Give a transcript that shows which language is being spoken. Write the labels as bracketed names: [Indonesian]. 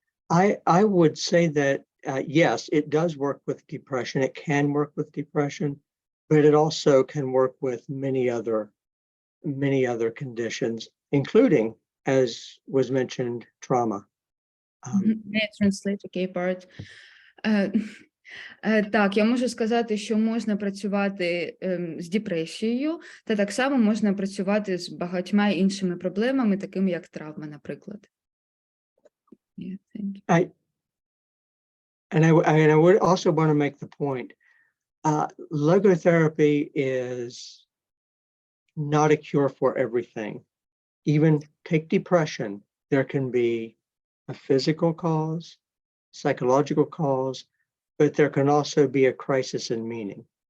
[English] I would say that, yes, it does work with depression. It can work with depression, but it also can work with many other conditions, including, as was mentioned, trauma. May I translate, okay, part? [Ukrainian] Так, я можу сказати, що можна працювати з депресією, та так само можна працювати з багатьма іншими проблемами, такими як травма, наприклад. [English] Yeah, thank you. I would also want to make the point, logotherapy is not a cure for everything. Even take depression, there can be a physical cause, psychological cause, but there can also be a crisis in meaning.